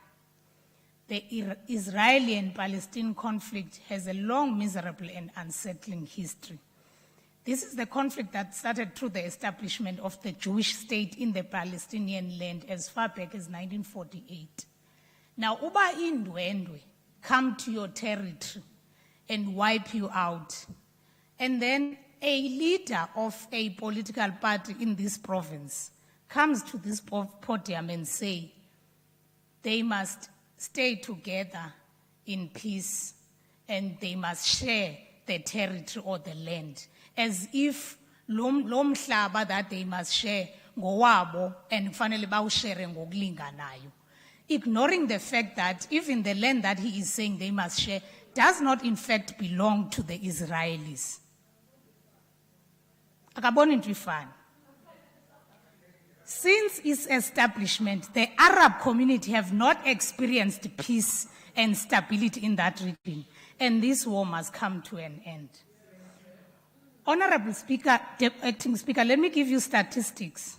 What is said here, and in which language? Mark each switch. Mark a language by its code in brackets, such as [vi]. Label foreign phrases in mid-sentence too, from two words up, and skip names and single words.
[en] The Israeli and Palestinian conflict has a long, miserable, and unsettling history. This is the conflict that started through the establishment of the Jewish state in the Palestinian land as far back as 1948. Now, [xh] uba indwendwe [en] come to your territory and wipe you out, and then a leader of a political party in this province comes to this podium and say they must stay together in peace and they must share the territory or the land, as if [xh] lo mhlaba [en] that they must share ngowabo and [xh] fanele bawushare ngokulinganayo, [en] ignoring the fact that even the land that he is saying they must share does not in fact belong to the Israelis. [xh] Akaboni into ifana. [en] Since its establishment, the Arab community have not experienced peace and stability in that region, and this war must come to an end. Honorable Speaker, Acting Speaker, let me give you statistics.